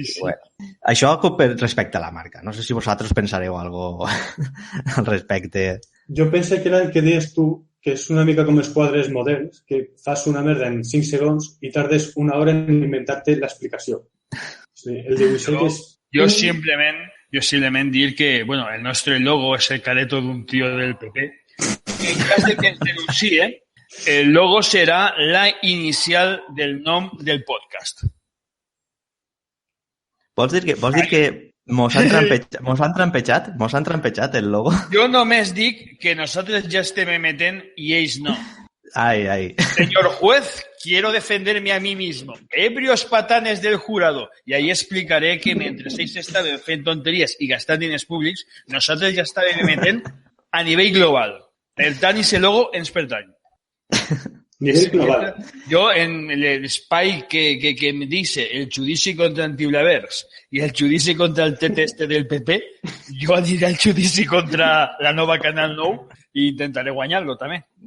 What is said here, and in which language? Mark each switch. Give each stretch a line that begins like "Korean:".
Catalan: Bueno, això respecte a la marca. No sé si vosaltres pensareu algo al respecte. Jo penso que era el que deies tu, que és una mica com els quadres moderns, que fas una merda en 5 segons i tardes una hora en inventar-te l'explicació. Sí, el dibuixet és...
Spanish: Yo simplemente
Catalan: dir que,
Spanish: bueno,
Catalan: el nostre logo
Spanish: es el careto de un tío del PP.
Catalan: En cas de que ens denuncie, el logo serà la inicial del nom del podcast. Vols dir que mos han trampejat el logo? Jo només dic que nosaltres ja estem emetent i ells no. Ay.
Spanish: Señor juez, quiero defenderme a mí mismo. Ebrios patanes del jurado. Y ahí explicaré
Catalan: que mentre ells estaven fent tonteries i gastant diners públics, nosaltres ja estàvem emetent a nivell global. Per tant, ese logo ens pertany. Nivell global. Jo, en l'espai que em dice el judici contra Antiblavers i el judici contra el TT del PP, jo aniré al judici contra la nova Canal 9 i intentaré guanyar-lo, també.